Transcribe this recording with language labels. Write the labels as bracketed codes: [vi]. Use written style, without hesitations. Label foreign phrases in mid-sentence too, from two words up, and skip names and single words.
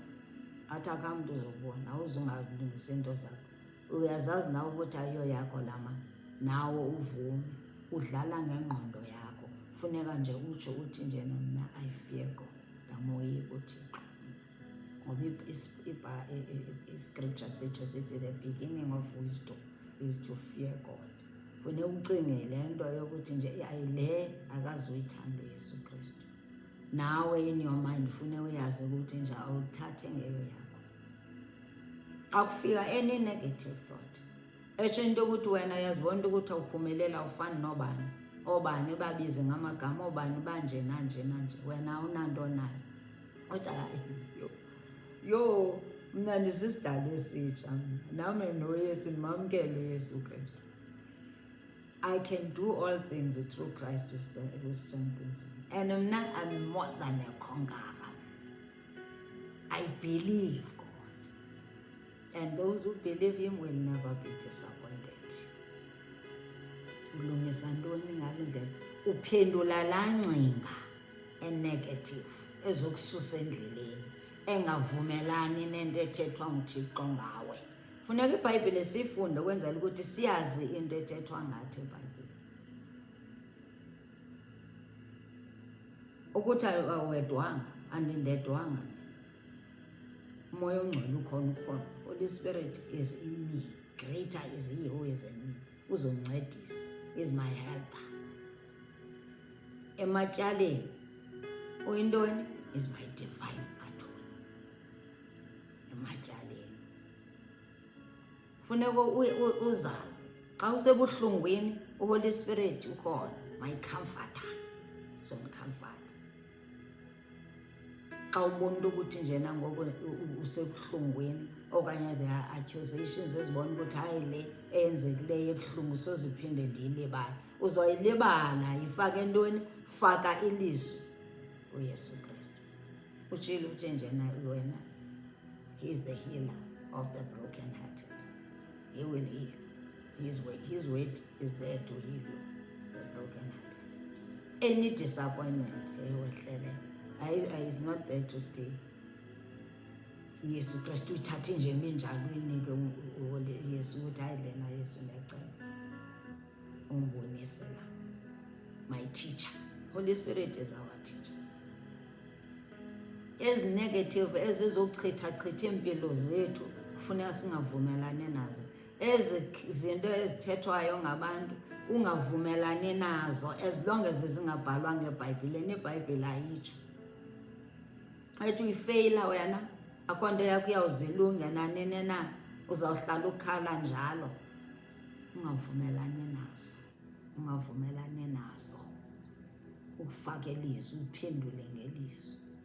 [xh] Athi akamntu ozokubona, awuzungalungisa into zakho. Uyazazi nawe ukuthi ayiyo yakho laa mali, nawe uvume, udlala ngengqondo yakho. Funeka nje utsho uthi njena mna [en] I fear God, [xh] ndamoyika uThixo. Ngoba iscripture sitsho sithi [en] the beginning of wisdom is to fear God. [xh] Funeka ucinge le nto yokuthi nje ayile akazuyithanda uYesu Kristu. Nawe [en] in your mind [xh] funeka uyazi ukuthi nje awuthathe ngeyo yakho. Xa kufika [en] any negative thought, [xh] etsho into yokuthi wena uyazibona ukuthi awuphumelela, awufani nobani, obani babize ngamagama, obani banje nanje nanje, wena awunanto nayo. Kodwa yo mna ndisisidalwa esitsha, nami noYesu ndimamkele uYesu Kristu. [en] I can do all things through Christ who strengthens me. And I'm more than a conqueror. I believe God. And those who believe him will never be disappointed. [xh] Ulungisa ntoni ngale ndlela? Uphendula laa ngcinga enegative ezokususa endleleni, engavumelani nento ethethwa nguThixo ngawe. Funeka iBhayibhile sifunde ukwenzela ukuthi siyazi into ethethwa ngathi eBhayibhile. Ukuthi awedwanga, andindedwanga. Umoya ongcwele ukhona. [en] Holy Spirit is in me. Greater is he who is in me. Uzoncedisa, is my helper. [xh] Ematyaleni uyintoni? [en] Is my divine attorney. [xh] Ematyaleni funeka uzazi xa usebuhlungwini uHoly Spirit ukhona, [en] my comforter, [xh] uzondicomforta. Xa ubona ukuthi njena ngoku usebuhlungwini okanye [en] there are accusations [xh] ezibona ukuthi hayi le eyenzekileyo ebuhlungu soziphinde ndiyilibala, uzoyilibala. Ifake ntoni? Faka ilizwi uYesu Kristu. Utshilo uthi njena wena, [en] he is the healer of the broken-hearted. He will heal. His word is there to heal you, the broken-hearted. any disappointment ewehlele is not there to stay. [xh] Yesu Kristu uthathe nje eminjalweni ke Yesu uthi hayi lena Yesu ndiyacela ungibonise la. [en] My teacher, Holy Spirit is our teacher. [xh] As negative ezizochitha impilo zethu kufuneka singavumelane nazo. Zinto ezithethwayo ngabantu ungavumelani nazo [en] as long as [xh] zingabhalwanga eBhayibhileni. iBhayibhile ayitsho. Ayithi uyifeyila wena akho nto yakho iyawuzilunga nanini na uzawuhlala ukhala njalo. Ungavumelani nazo. Ufake ilizwi uphendule ngelizwi.